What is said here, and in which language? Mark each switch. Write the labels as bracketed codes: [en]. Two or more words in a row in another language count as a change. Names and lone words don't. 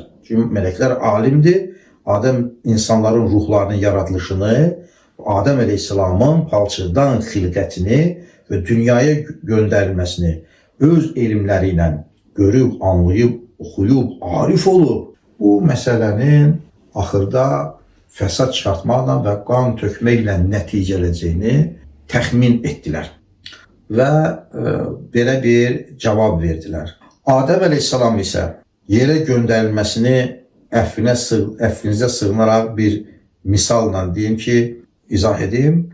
[az] Çünkü melekler alimdi. Adem insanların ruhlarının yaratılışını, Adem Aleyhisselam'ın palçıqdan xilqətini [tr] ve dünyaya gönderilmesini [az] öz elmleriyle görüp, anlayıp, okuyup, arif olup bu meselenin axırda fesat çıxartmaqla və qan tökməklə nəticələcəyini təxmin etdilər və belə bir cavab verdilər. Adəm Aleyhisselam isə yerə göndərilməsini əfvinizə sığınaraq bir misalla deyim ki, izah edeyim.